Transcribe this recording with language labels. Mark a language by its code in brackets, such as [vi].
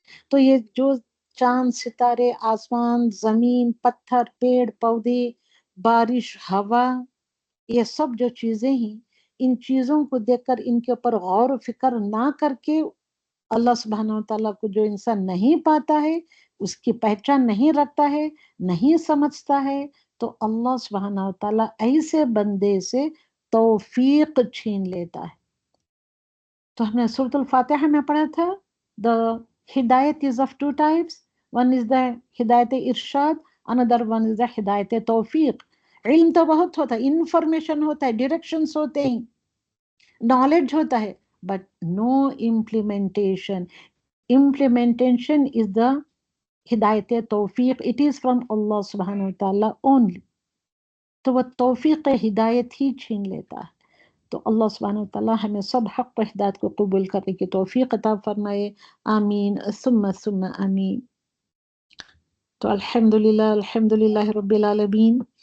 [ur] تو یہ جو چاند ستارے، آسمان، زمین، پتھر، پیڑ پودے، بارش، ہوا، یہ سب جو چیزیں ہیں، ان چیزوں کو دیکھ کر ان کے اوپر غور و فکر نہ کر کے اللہ سبحانہ وتعالیٰ کو جو انسان نہیں پاتا ہے، اس کی پہچان نہیں رکھتا ہے، نہیں سمجھتا ہے، تو اللہ سبحانہ وتعالیٰ ایسے بندے سے توفیق چھین لیتا ہے. تو ہم نے سورۃ الفاتحہ میں پڑھا تھا [en] the hidayat is of two types. One is the hidayat ارشاد، another one is the hidayat توفیق. علم تو بہت ہوتا ہے، انفارمیشن ہوتا ہے، ڈائریکشنز ہوتے ہیں، نالج ہوتا ہے، but no implementation. Implementation is the ہدایت توفیق. It is from Allah سبحانہ وتعالیٰ only. [ur] تو وہ توفیق ہدایت ہی چھین لیتا ہے. تو اللہ سبحانہ وتعالیٰ ہمیں سب حق و ہدایت کو قبول کرنے کی توفیق عطا فرمائے. آمین ثم آمین. تو الحمدللہ رب العالمین.